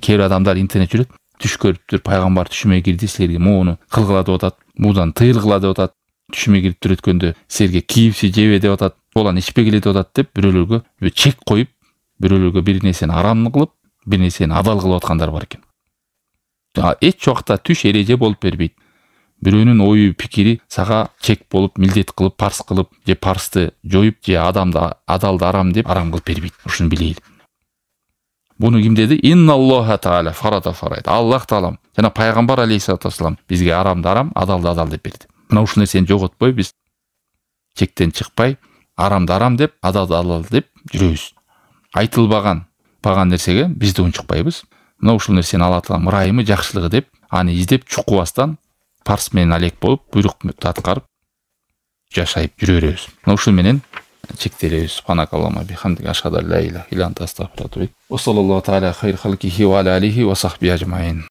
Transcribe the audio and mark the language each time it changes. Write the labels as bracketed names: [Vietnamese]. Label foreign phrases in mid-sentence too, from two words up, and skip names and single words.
[Kyrgyz] Кээ бир адамдар интернет жүрөт, түш көрүптүр, пайгамбар түшүмө кирди, силерге муну кылгыла деп атат, мудан тыйылгыла деп атат, түшүмө кирип түрөткөндө силерге кийипси жебе деп атат, болан ичпегиле деп атат деп бирөөлөргө чек коюп, бирөөлөргө бир нерсени арам кылып, бир нерсени адал кылып аткандар бар экен. Эч убакта түш эреже болуп бербейт. Бирөөнүн ою, пикири сага чек болуп, милдет кылып, парс кылып, же парсты жоюп, же адамды адалды арам деп арам кылып бербейт. Ушуну билейли. Буну ким деди? [Arabic] إن الله تعالى فرض فرائض. [Kyrgyz] Аллах Таалам жана пайгамбар [Arabic] عليه الصلاة والسلام [Kyrgyz] бизге арамды арам, адалды адал деп берди. Мына ушул нерсени жоготпой биз чектен чыкпай, арамды арам деп, адалды адал деп жүрөбүз. Айтылбаган нерсеге биз да унчукпайбыз. Мына ушул нерсени Алла Таалам ырайымы, жакшылыгы деп, аны издеп чукубастан парс менен алек болуп, буйрукту аткарып жашайып жүрө беребиз. Мына ушул менен чектелебиз. [Arabic] سبحانك اللهم وبحمدك أشهد أن لا إله إلا أنت أستغفرك وأتوب إليك. وصلى الله تعالى خير خلقه وعلى آله وصحبه أجمعين.